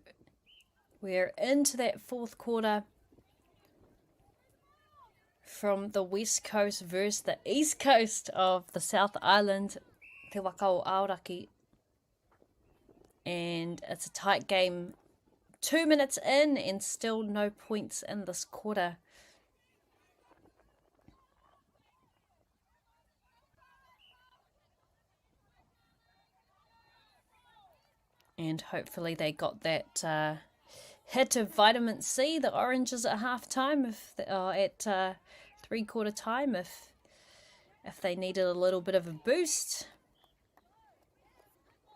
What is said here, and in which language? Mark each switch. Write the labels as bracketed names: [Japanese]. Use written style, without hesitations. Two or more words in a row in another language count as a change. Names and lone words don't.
[English] We're into that fourth quarter from the west coast versus the east coast of the South Island, [Māori] te waka o Aoraki. [English] And it's a tight game. 2 minutes in and still no points in this quarter. And hopefully they got that hit of vitamin C, the oranges at half time, at 3/4 time, if they needed a little bit of a boost.